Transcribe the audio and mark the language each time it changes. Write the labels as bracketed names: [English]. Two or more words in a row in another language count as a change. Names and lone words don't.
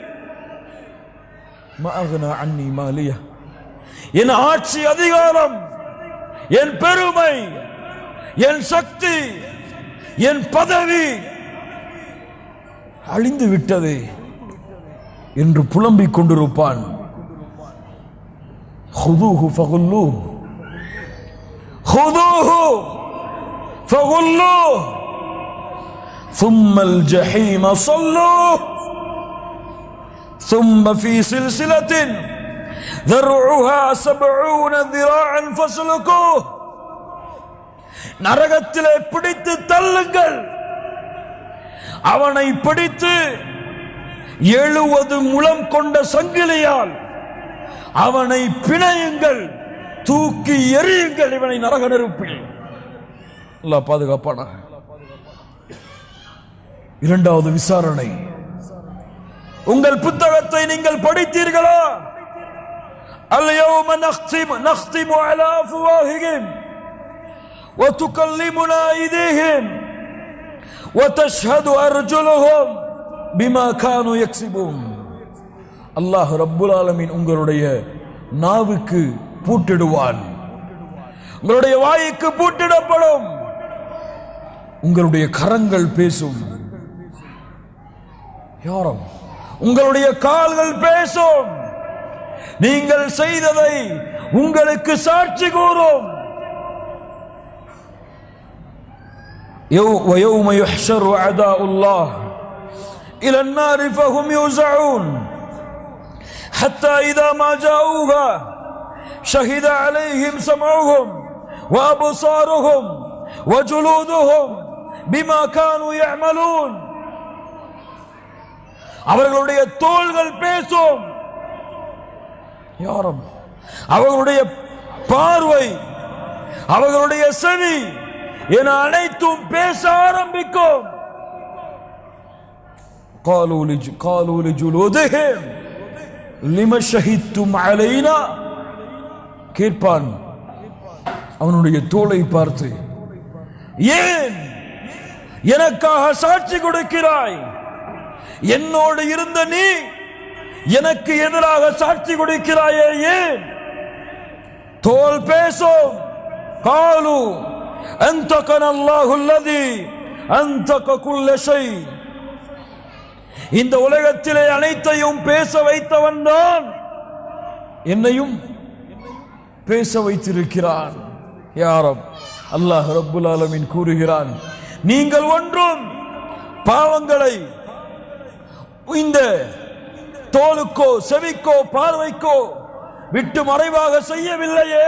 [Arabic] ما أغنى عني ماليه, [Tamil] என் ஆட்சி அதிகாரம், என் பெருமை, என் சக்தி, என் பதவி அழிந்து விட்டதே என்று புலம்பிக் கொண்டிருப்பான். [Arabic] خذوه فغلوه خذوه فغلوه ثم الجحيم صلوه ثم في سلسلة ذرعها 70 ذراعا فاسلكوه. [Tamil] நரகத்திலே பிடித்து தள்ளுங்கள், அவனை பிடித்து 70 முழம் கொண்ட சங்கிலியால் அவனை பிணையுங்கள், தூக்கி எறியுங்கள் இவனை நரக நெருப்பில். அல்லாஹ் பாதுகாப்பானா. இரண்டாவது விசாரணை. உங்கள் புத்தகத்தை நீங்கள் படித்தீர்களா? [Arabic] اليوم نختم على أفواههم وتكلمنا أيديهم وتشهد أرجلهم بما كانوا يكسبون. الله رب العالمين [Tamil] உங்களுடைய நாவுக்கு பூட்டிடுவான், உங்களுடைய வாய்க்கு பூட்டிடப்படும், உங்களுடைய கரங்கள் பேசும். யாரும் உங்களுடைய கால்கள் பேசும், நீங்கள் செய்ததை உங்களுக்கு சாட்சி கூறும். [Arabic] ويوم يحشر أعداء الله إلى النار فهم يوزعون حتى إذا ما جاءوها شهد عليهم سمعهم وأبصارهم وجلودهم بما كانوا يعملون. [Tamil] அவர்களுடைய தோள்கள் பேசும், யாரும் அவர்களுடைய பார்வை, அவர்களுடைய செவி என அனைத்தும் பேச ஆரம்பிக்கும். [Arabic] قالوا لجلودهم لما شهدتم علينا. [Tamil] கேட்பான் அவனுடைய தோளை பார்த்து, ஏன் எனக்காக சாட்சி கொடுக்கிறாய்? என்னோடு இருந்த நீ எனக்கு எதிராக சாட்சி கொடுக்கிறாயே ஏன்? தோல் பேசும். [Arabic] قالوا أنطقنا الله الذي أنطق كل شيء. [Tamil] இந்த உலகத்திலே அனைத்தையும் பேச வைத்தவன் தான் என்னையும் பேச வைத்திருக்கிறான். [Arabic] يا رب, الله رب العالمين [Tamil] கூறுகிறான், நீங்கள் ஒன்றும் பாவங்களை இந்த தோலுக்கோ செவிக்கோ பார்வைக்கோ விட்டு மறைவாக செய்யவில்லையே.